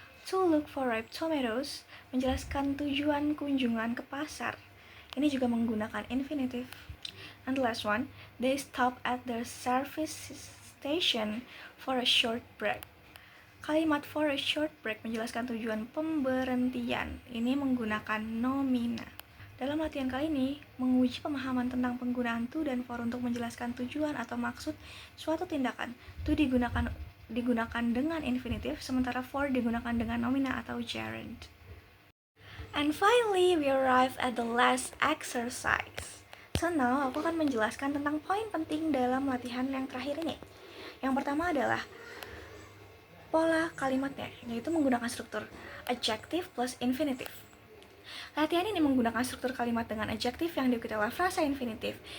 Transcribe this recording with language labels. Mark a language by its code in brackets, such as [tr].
[en] To look for ripe tomatoes [id] menjelaskan tujuan kunjungan ke pasar. Ini juga menggunakan infinitif. [en] And the last one, they stopped at their service station for a short break. [id] Kalimat [en] for a short break [id] menjelaskan tujuan pemberhentian. Ini menggunakan nomina. Dalam latihan kali ini, menguji pemahaman tentang penggunaan to dan for untuk menjelaskan tujuan atau maksud suatu tindakan. To digunakan dengan infinitif, sementara for digunakan dengan nomina atau gerund. [en] And finally, we arrive at the last exercise. So now, [id] aku akan menjelaskan tentang poin penting dalam latihan yang terakhir ini. Yang pertama adalah pola kalimatnya, yaitu menggunakan struktur adjective plus infinitive. Latihan ini menggunakan struktur kalimat dengan adjective yang diikuti oleh frasa infinitif.